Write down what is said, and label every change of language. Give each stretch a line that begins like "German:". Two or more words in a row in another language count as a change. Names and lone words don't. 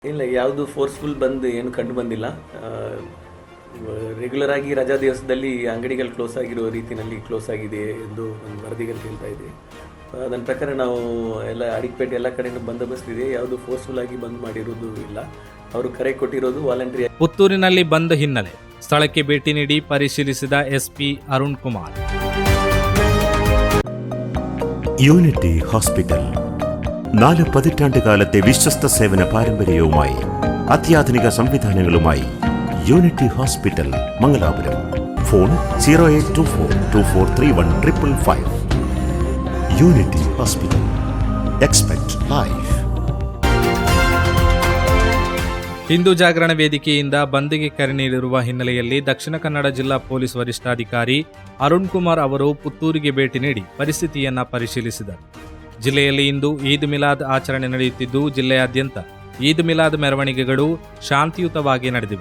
Kannada: ಇಲ್ಲ, ಯಾವುದು
English: forceful
Kannada: ಬಂದು ಏನು ಕಂಡು ಬಂದಿಲ್ಲ. ರೆಗ್ಯುಲರ್ ಆಗಿ ರಜಾ ದಿವಸದಲ್ಲಿ ಅಂಗಡಿಗಳು ಕ್ಲೋಸ್ ಆಗಿರೋ ರೀತಿಯಲ್ಲಿ ಕ್ಲೋಸ್ ಆಗಿದೆ ಎಂದು ಒಂದು ವರದಿಗಳು ಹೇಳ್ತಾ ಇದೆ. ಅದರ ಪ್ರಕಾರ ನಾವು ಎಲ್ಲ ಅಡಿಕ್ಪೇಟೆ ಎಲ್ಲ ಕಡೆಯೂ ಬಂದೋಬಸ್ತ್ ಇದೆ. ಯಾವುದು ಫೋರ್ಸ್ಫುಲ್ ಆಗಿ ಬಂದ್ ಮಾಡಿರೋದು ಇಲ್ಲ. ಅವರು ಕರೆ ಕೊಟ್ಟಿರೋದು ವಾಲಂಟರಿ. ಪುತ್ತೂರಿನಲ್ಲಿ ಬಂದ್ ಹಿನ್ನೆಲೆ ಸ್ಥಳಕ್ಕೆ ಭೇಟಿ ನೀಡಿ ಪರಿಶೀಲಿಸಿದ ಎಸ್ಪಿ ಅರುಣ್ ಕುಮಾರ್.
Malayalam: യൂണിറ്റി ഹോസ്പിറ്റൽ 4 പതിറ്റാണ്ടുകാലത്തെ വിശ്വസ്ത സേവന പാരമ്പര്യവുമായി അത്യാധുനിക സംവിധാനങ്ങളുമായി യൂണിറ്റി ഹോസ്പിറ്റൽ മംഗലാപുരം. ഫോൺ 0824243155. യൂണിറ്റി ഹോസ്പിറ്റൽ.
English: expect life.
Kannada: ಹಿಂದೂ ಜಾಗರಣ ವೇದಿಕೆಯಿಂದ ಬಂದ್ಗೆ ಕರೆ ನೀಡಿರುವ ಹಿನ್ನೆಲೆಯಲ್ಲಿ ದಕ್ಷಿಣ ಕನ್ನಡ ಜಿಲ್ಲಾ ಪೊಲೀಸ್ ವರಿಷ್ಠಾಧಿಕಾರಿ ಅರುಣ್ ಕುಮಾರ್ ಅವರು ಪುತ್ತೂರಿಗೆ ಭೇಟಿ ನೀಡಿ ಪರಿಸ್ಥಿತಿಯನ್ನ ಪರಿಶೀಲಿಸಿದರು. ಜಿಲ್ಲೆಯಲ್ಲಿ ಇಂದು ಈದ್ ಮಿಲಾದ್ ಆಚರಣೆ ನಡೆಯುತ್ತಿದ್ದು, ಜಿಲ್ಲೆಯಾದ್ಯಂತ ಈದ್ ಮಿಲಾದ್ ಮೆರವಣಿಗೆಗಳು ಶಾಂತಿಯುತವಾಗಿ ನಡೆದಿವೆ.